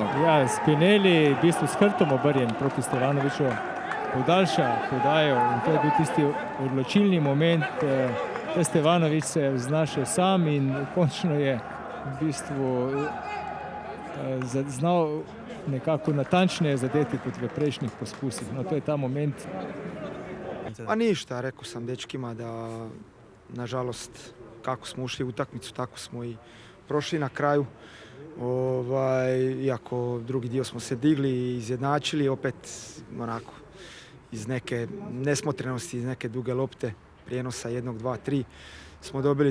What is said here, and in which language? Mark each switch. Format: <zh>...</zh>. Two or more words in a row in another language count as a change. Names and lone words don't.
<sl>Ja, Spinelli v bistvu s hrbtom obrnjen proti Stevanoviću podaljša podajo in to je bil tisti odločilni moment. Stevanović se je znašel sam in končno je v bistvu znal nekako natančneje zadeti kot v prejšnjih poskusih. No, to je ta moment.</sl> <hr>Pa ništa, rekao sam dečkima da nažalost kako smo ušli u utakmicu, tako smo i prošli na kraju. Iako drugi dio smo se digli i izjednačili, opet onako iz neke nesmotrenosti, iz neke duge lopte, prijenosa 1, 2, 3 smo dobili</hr>